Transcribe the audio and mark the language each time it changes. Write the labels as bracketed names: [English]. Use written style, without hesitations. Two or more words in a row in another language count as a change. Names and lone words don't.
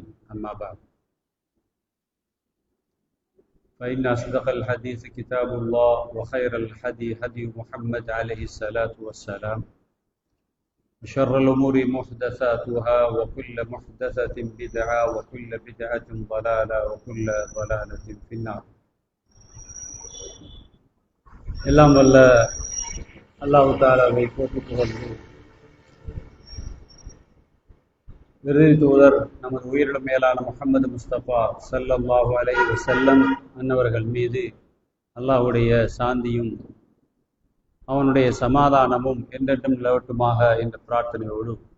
[Arabic] أما بعد، فإن أصدق الحديث كتاب الله وخير الهدي هدي محمد عليه الصلاة والسلام وشر الأمور محدثاتها وكل محدثة بدعة وكل بدعة ضلالة وكل ضلالة في النار. [Tamil] எல்லாம் வல்ல அல்லாஹ் தஆலாவை போற்றி புகழ்ந்து இறுதி தூதர் நமது உயிரிலும் மேலான முஹம்மது முஸ்தபா [Arabic] صلى الله عليه وسلم [Tamil] அன்னவர்கள் மீது அல்லாஹ்வுடைய சாந்தியும் அவனுடைய சமாதானமும் என்றென்றும் நிலவட்டுமாக என்ற பிரார்த்தனையோடு,